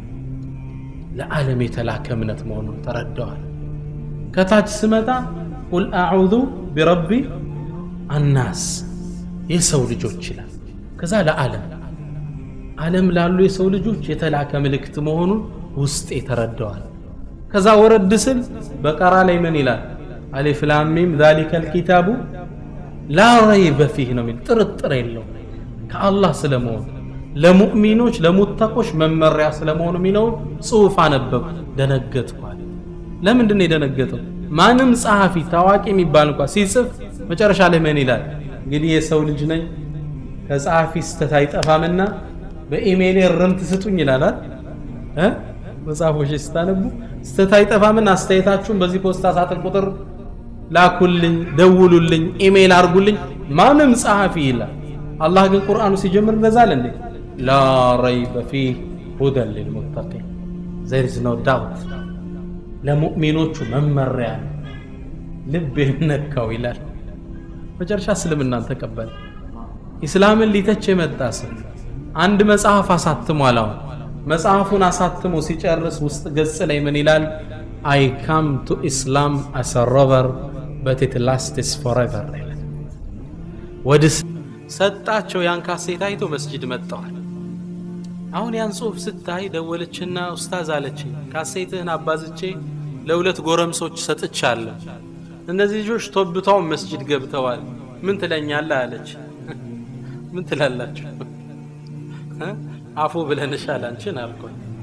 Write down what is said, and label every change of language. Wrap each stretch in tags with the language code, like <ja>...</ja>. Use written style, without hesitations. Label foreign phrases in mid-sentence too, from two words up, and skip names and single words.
<am>ለዓለም የተላከ እምነት መሆኑን ተረዳዋል ከታች ስመጣ</am> <ar>قل أعوذ برب الناس</ar> <am>የሰው ልጆች ይላል ከዛ ዓለም ላሉ የሰው ልጆች የተላከ መልእክት መሆኑን ውስጥ የተረዳዋል ከዛ ወረድ ስል በቀራ ላይ ምን ይላል</am> <ar>ألف لام ميم ذلك الكتاب لا ريب فيه</ar> <am>ነው የሚል ጥርጥር የለው ከአላህ ስለመሆኑ ለሙእሚኖች ለሙተቆች መመሪያ ስለመሆኑ የሚለው ጽሑፍ አነበብ ደነገጥኳል ለምንድን ነው የደነገጠው ማንም ጸሐፊ ታዋቂ የሚባል እንኳን ሲጽፍ መጨረሻ ላይ ምን ይላል እንግዲህ የሰው ልጅ ነኝ ከጸሐፊ ስተት አይጠፋምና በኢሜል ርምት ስጡኝ ይላል መጽሐፎች ስታነቡ ስተት አይጠፋምና አስተያየታችሁን በዚህ ፖስታ ሳጥን ቁጥር ላኩልኝ ደውሉልኝ ኢሜል አርጉልኝ ማንም ጸሐፊ ይላል አላህ ግን ቁርአኑ ሲጀምር እንደዛል እንዴ</am> <ar>لا ريب فيه هدى للمتقين</ar> <en>there is no doubt</en> <am>ለሙእሚኖቹ መመሪያ ልብ ነካው ይላል መጨረሻ እስልምናን ተቀበለ ኢስላምን ሊተች የመጣ ሰው አንድ መጽሐፍ አሳትሟል አሁን መጽሐፉን አሳትሞ ሲጨርስ ውስጥ ገጽ ላይ ምን ይላል</am> <en>I come to Islam as a robber but it lasts forever</en> <am>ይላል ወደ ሰጣቸው ያን ካሴት አይቶ መስጂድ መጣዋል አሁን ያን ጽሁፍ ስታይ ደወለችና ኡስታዝ አለች ካሴትህን አባዝቼ ለሁለት ጎረምሶች ሰጥቻለሁ እነዚህ ልጆች ተወብተው መስጂድ ገብተዋል ምን ትለኛለህ አለች ምን ትላላችሁ አፉ ብለንሻል አንቺን አልኳት</am>